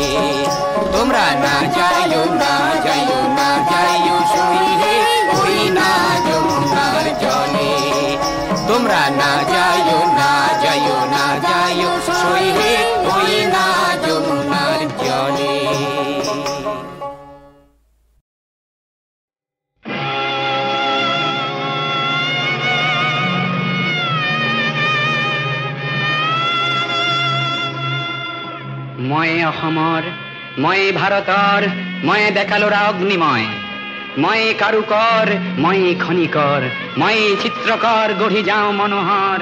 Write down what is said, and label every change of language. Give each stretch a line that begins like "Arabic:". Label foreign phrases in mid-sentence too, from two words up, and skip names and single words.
Bangla: তোমরা না যাইও না যাইও না যাইও সইরে ওই না যমুনার জলে। তোমরা না যাইও না যাইও না যাইও সইরে ওই না যমুনার জলে।
Assamese: ময়ে অসমৰ ময়ে ভাৰতৰ ময়ে দেখালোৰা অগ্নিময়, ময়ে কাৰুকৰ ময়ে খনিকৰ, ময়ে চিত্ৰকৰ গঢ়ি যাওঁ মনোহৰ।